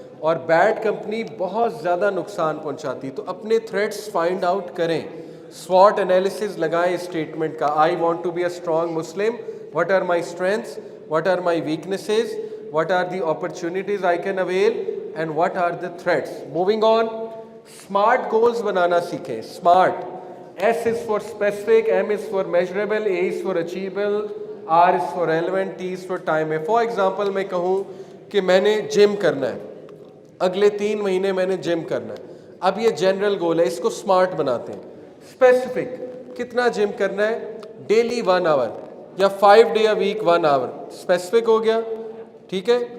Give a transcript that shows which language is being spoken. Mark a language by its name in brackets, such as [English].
[Urdu] اور bad company بہت زیادہ نقصان پہنچاتی. تو اپنے تھریٹس فائنڈ آؤٹ کریں، SWOT انالیسز لگائیں اسٹیٹمنٹ کا. [English] I want to be a strong Muslim, what are my strengths, what are my weaknesses, what are the opportunities I can avail and what are the threats. Moving on, smart goals [Urdu] بنانا سیکھیں. [English] smart, S is for specific, M is for measurable, A is for achievable, R is for relevant, T is for time. For example [Urdu] میں کہوں کہ میں نے جم کرنا ہے، اگلے 3 مہینے میں نے جم کرنا ہے. اب یہ جنرل گول ہے، اس کو سمارٹ بناتے ہیں. اسپیسیفک، کتنا جم کرنا ہے، ڈیلی 1 آور یا [English] 5 day a week 1 hour, [Urdu] اسپیسیفک ہو گیا، ٹھیک ہے.